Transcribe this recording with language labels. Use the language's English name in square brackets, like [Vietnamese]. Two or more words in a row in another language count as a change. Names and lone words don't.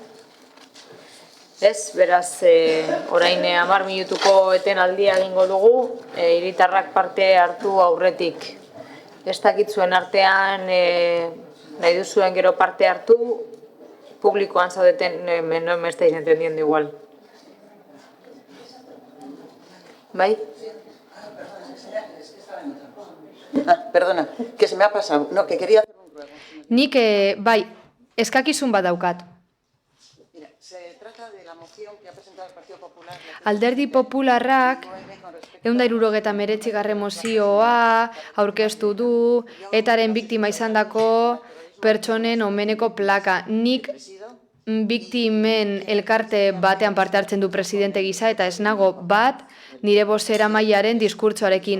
[Basque] Ez, beraz, orain 10 minutuko etenaldia egingo dugu, hiritarrak parte hartu aurretik. Ez dakit zuen artean nahi duzuen gero parte hartu, publikoan zaudeten, [Spanish] no me estáis entendiendo igual. [Basque] ¿Bai? [Spanish] Perdona, que se me ha pasado. No, que quería hacer un ruego. [Basque] Nik, bai, eskakizun bat daukat. [Spanish] Mira, se trata de la moción que ha presentado el Partido Popular. [Basque] Alderdi Popularrak 169. mozioa aurkeztu du, etaren biktima izandako pertsonen omeneko plaka. Nik biktimen elkarte batean parte hartzen du presidente gisa eta ez nago bat nire bozeramailearen diskurtsoarekin.